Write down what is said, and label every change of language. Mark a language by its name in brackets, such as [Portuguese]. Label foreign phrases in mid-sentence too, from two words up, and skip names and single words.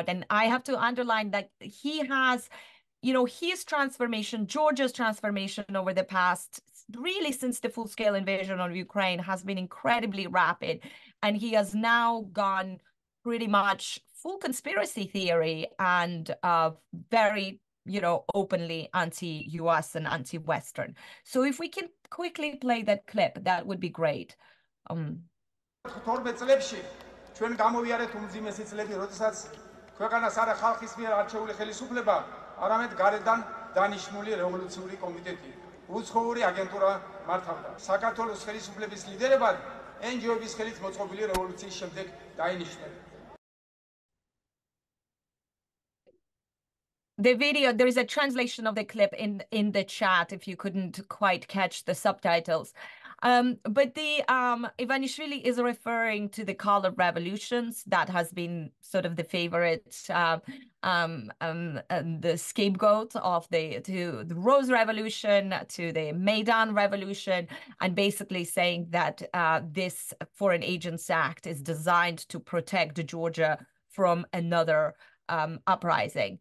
[English] And I have to underline that he has, his transformation, Georgia's transformation over the past, really since the full-scale invasion of Ukraine, has been incredibly rapid. And he has now gone pretty much full conspiracy theory and very, openly anti-US and anti-Western. So if we can quickly play that clip, that would be great. [Georgian] არამედ გარედან დანიშნული რევოლუციური კომიტეტი. უცხოური აგენტურა მართავდა. საქართველოს ხელისუფლების ლიდერებად NGO-ების ხელით მოწყობილი რევოლუციის შემდეგ დაინიშნა. [English] The video, there is a translation of the clip in the chat if you couldn't quite catch the subtitles. But the Ivanishvili is referring to the color revolutions that has been sort of the favorite, the scapegoat of to the Rose Revolution, to the Maidan Revolution, and basically saying that this Foreign Agents Act is designed to protect Georgia from another uprising.